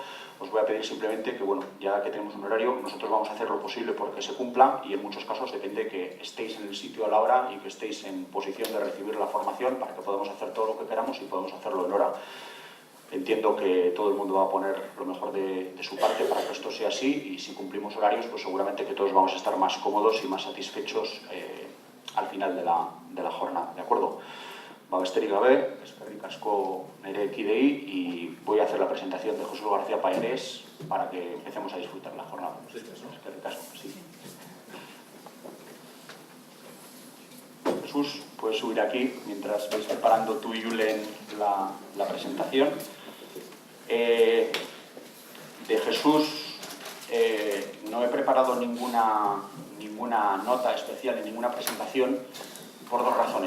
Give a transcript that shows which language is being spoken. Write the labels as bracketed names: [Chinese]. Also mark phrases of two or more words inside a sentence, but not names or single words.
[Spanish] Os voy a pedir simplemente que, bueno, ya que tenemos un horario, nosotros vamos a hacer lo posible porque se cumpla y en muchos casos depende que estéis en el sitio a la hora y que estéis en posición de recibir la formación para que podamos hacer todo lo que queramos y podamos hacerlo en hora. Entiendo que todo el mundo va a poner lo mejor de su parte para que esto sea así y si cumplimos horarios, pues seguramente que todos vamos a estar más cómodos y más satisfechos al final de la jornada, ¿de acuerdo? [Basque] Besterik gabe, eskerrik asko nire kidei [Spanish] y voy a hacer la presentación de José García Payeres para que empecemos a disfrutar la jornada. [Basque] Eskerrik asko, [Spanish] sí. Jesús, puedes subir aquí mientras vais preparando tú y Julen la presentación. De Jesús no he preparado ninguna nota especial ni ninguna presentación por dos razones.